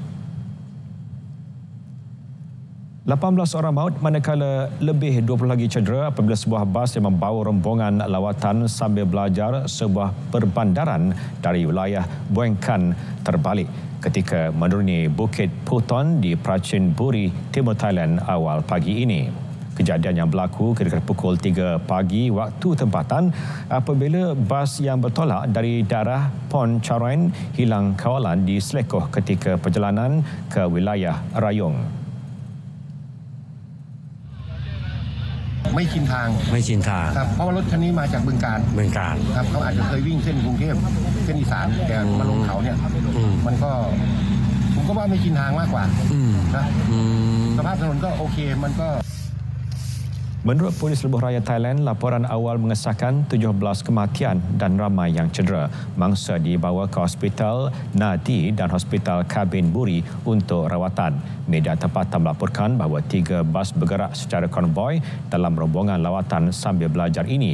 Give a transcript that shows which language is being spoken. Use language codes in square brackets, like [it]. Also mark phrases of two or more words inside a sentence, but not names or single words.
[ms] 18 orang maut manakala lebih 20 lagi cedera apabila sebuah bas yang membawa rombongan lawatan sambil belajar sebuah perbandaran dari wilayah Buangkan terbalik ketika menuruni Bukit Puton di Prachin Buri, Timur Thailand awal pagi ini. Kejadian yang berlaku kira-kira pukul 3 pagi waktu tempatan apabila bas yang bertolak dari daerah Pon Charoen hilang kawalan di selekoh ketika perjalanan ke wilayah Rayong. [th] ไม่ชินทางครับเพราะว่ารถคันนี้มาจากบึงกาฬครับเขาอาจจะเคยวิ่งเส้นกรุงเทพเส้นอีสานแต่มาลงเขาเนี่ยมันก็ผมก็ว่าไม่ชินทางมากกว่านะสภาพถนนก็โอเคมันก็ [ms] Menurut Polis Lebuh Raya Thailand, laporan awal mengesahkan 17 kematian dan ramai yang cedera. Mangsa dibawa ke Hospital Nadi dan Hospital Kabin Buri untuk rawatan. Media tempatan melaporkan bahawa 3 bas bergerak secara konvoi dalam rombongan lawatan sambil belajar ini.